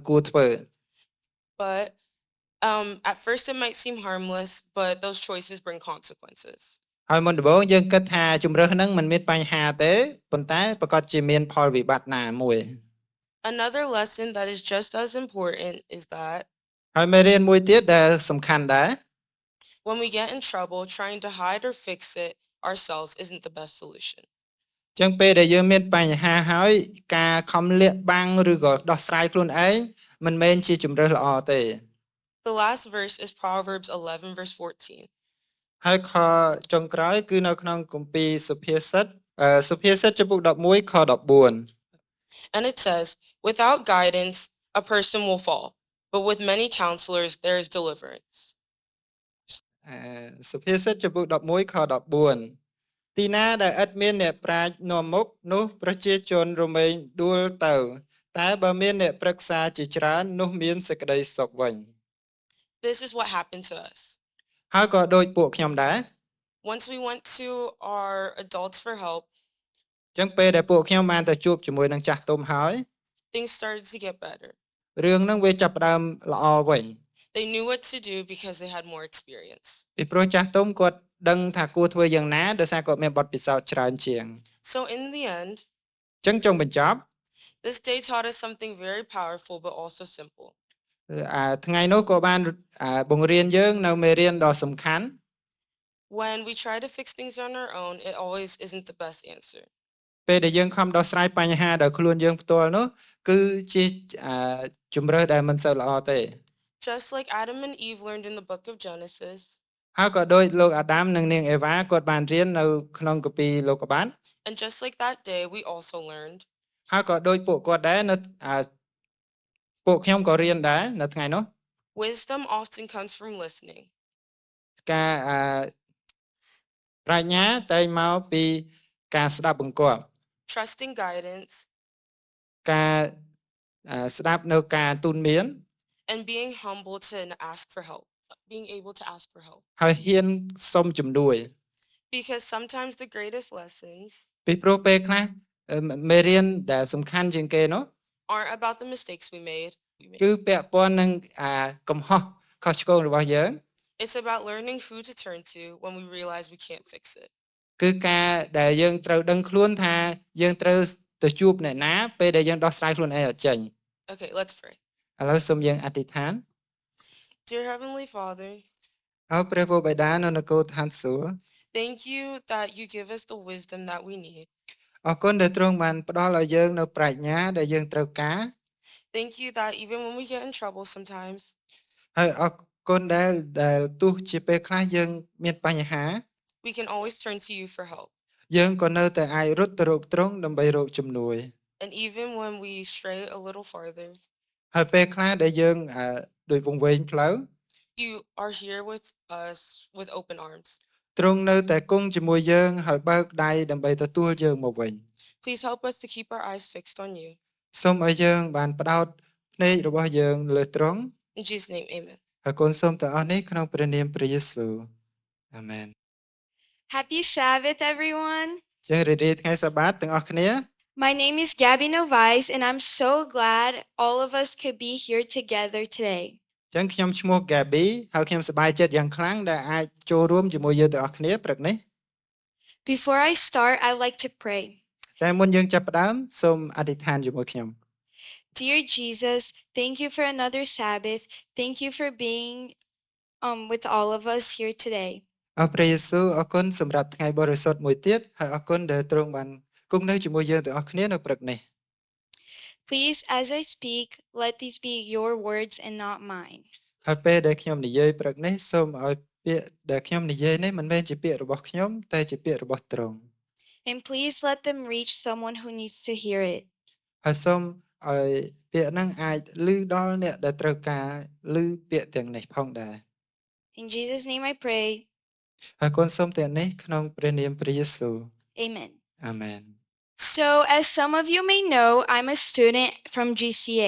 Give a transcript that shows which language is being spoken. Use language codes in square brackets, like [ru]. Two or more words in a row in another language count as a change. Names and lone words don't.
[en] But At first, it might seem harmless, but those choices bring consequences. [km] ហើយមុនដំបូងយើងគិតថាជំរើសហ្នឹងមិនមានបញ្ហាទេប៉ុន្តែប្រកាសជាមានផលវិបត្តិណាមួយ [en] Another lesson that is just as important is that [km] ហើយមេរៀនមួយទៀតដែលសំខាន់ដែរ [en] when we get in trouble, trying to hide or fix it ourselves isn't the best solution. [km] ចឹងពេលដែលយើងមានបញ្ហាហើយការខំលាក់បាំងឬក៏ដោះស្រាយខ្លួនឯងមិនមែនជាជំរើសល្អទេ [en] The last verse is Proverbs 11, verse 14. [km] ហើយខចុងក្រោយគឺនៅក្នុងគម្ពីរសុភាសិតចំពុក11ខ14 [en] And it says, without guidance, a person will fall, but with many counselors, there is deliverance. [km] សុភាសិតចំពុក11ខ14ទីណាដែលឥតមានអ្នកប្រាជ្ញនាំមុខនោះប្រជាជនរមែងដួលទៅតែបើមានអ្នកប្រឹក្សាជាច្រើននោះមានសេចក្តីសុខវិញ [en] This is what happened to us. [km] ហើយក៏ដូចពួកខ្ញុំដែរ [en] Once we went to our adults for help, [km] ចឹងពេលដែលពួកខ្ញុំបានទៅជួបជាមួយនឹងចាស់ទុំហើយ [en] things started to get better. [km] រឿងហ្នឹងវាចាប់ផ្ដើមល្អវិញ [en] They knew what to do because they had more experience. [km] ពីព្រោះចាស់ទុំគាត់ដឹងថាគួរធ្វើយ៉ាងណាដោយសារគាត់មានបទពិសោធន៍ច្រើនជាង [en] So in the end, [km] ចឹងចុងបញ្ចប់ [en] this day taught us something very powerful but also simple. [km] ថ្ងៃនោះក៏បានបង្រៀនយើងនៅមេរៀនដ៏សំខាន់ [en] When we try to fix things on our own, it always isn't the best answer. [km] ពេលដែលយើងខំដោះស្រាយបញ្ហាដោយខ្លួនយើងផ្ទាល់នោះគឺជាជំរើសដែលមិនសូវល្អទេ [en] Just like Adam and Eve learned in the book of Genesis, [km] ហើយក៏ដូចលោកអាដាមនិងនាងអេវ៉ាគាត់បានរៀននៅក្នុងគម្ពីរលោកុបាទ [en] and just like that day, we also learned [km] ហើយក៏ដូចពួកគាត់ដែរនៅពួកខ្ញុំក៏រៀនដែរនៅថ្ងៃនោះ [en] wisdom often comes from listening. [km] ការប្រាជ្ញាតែងមកពីការស្ដាប់បង្គាប់ [en] Trusting guidance, [km] ការស្ដាប់នៅការទូន្មាន [en] and being humble to ask for help. Being able to ask for help. [km] ហើយហ៊ានសុំជំនួយ [en] Because sometimes the greatest lessons [km] ពីព្រោះពេលខ្លះមេរៀនដែលសំខាន់ជាងគេនោះ [en] aren't about the mistakes we made. [km] គឺពាក់ព័ន្ធនឹងកំហុសខុសឆ្គងរបស់យើង [en] It's about learning who to turn to when we realize we can't fix it. [km] គឺការដែលយើងត្រូវដឹងខ្លួនថាយើងត្រូវទៅជួបអ្នកណាពេលដែលយើងដោះស្រាយខ្លួនឯងអត់ចេញ [en] Okay, let's pray. [km] ឥឡូវសូមយើងអធិដ្ឋាន [en] Dear Heavenly Father, [km] អោព្រះវរបិតានៅនគរឋានសួគ៌ [en] thank you that you give us the wisdom that we need. [km] អរគុណដែលទ្រង់បានផ្ដល់ឲ្យយើងនៅប្រាជ្ញាដែលយើងត្រូវការ [en] Thank you that even when we get in trouble sometimes, [km] ហើយអរគុណដែលទោះជាពេលខ្លះយើងមានបញ្ហា [en] we can always turn to you for help. [km] យើងក៏នៅតែអាចរត់ទៅរកទ្រង់ដើម្បីរកជំនួយ [en] And even when we stray a little farther, [km] ហើយពេលខ្លះដែលយើងដោយវង្វេងផ្លូវ [en] you are here with us with open arms. [km] ទ្រង់នៅតែគង់ជាមួយយើងហើយបើកដៃដើម្បីទទួលយើងមកវិញ [en] Please help us to keep our eyes fixed on you. [km] សូមឲ្យយើងបានផ្ដោតភ្នែករបស់យើងលើទ្រង់ [en] In Jesus' name, amen. [km] ហើយគុណសូមទាំងអស់នេះក្នុងព្រះនាមព្រះយេស៊ូវអាមែន [en] Happy Sabbath, everyone. [km] ចឹងរីករាយថ្ងៃសបាតទាំងអស់គ្នា [en] My name is Gabby Novaes, and I'm so glad all of us could be here together today. [km] ចឹងខ្ញុំឈ្មោះ Gabby ហើយខ្ញុំសប្បាយចិត្តយ៉ាងខ្លាំងដែលអាចចូលរួមជាមួយយើងទាំងអស់គ្នាព្រឹកនេះ [en] Before I start, I'd like to pray. [km] តែមុនយើងចាប់ផ្ដើមសូមអធិដ្ឋានជាមួយខ្ញុំ [en] Dear Jesus, thank you for another Sabbath. Thank you for being with all of us here today. [km] អរព្រះយេស៊ូវអរគុណសម្រាប់ថ្ងៃបរិសុទ្ធមួយទៀតហើយអរគុណដែលទ្រង់បានគង់នៅជាមួយយើងទាំងអស់គ្នានៅព្រឹកនេះ [en] Please, as I speak, let these be your words and not mine. [km] ហើយពេលដែលខ្ញុំនិយាយព្រឹកនេះសូមឲ្យពាក្យដែលខ្ញុំនិយាយនេះមិនមែនជាពាក្យរបស់ខ្ញុំតែជាពាក្យរបស់ទ្រង់ [en] And please let them reach someone who needs to hear it. [km] ហើយសូមឲ្យពាក្យហ្នឹងអាចឮដល់អ្នកដែលត្រូវការឮពាក្យទាំងនេះផងដែរ [en] In Jesus' name I pray. [km] ហើយគុណសូមទាំងនេះក្នុងព្រះនាមព្រះយេស៊ូវ [en] Amen. [km] អាមែន [en] So, as some of you may know, I'm a student from GCA.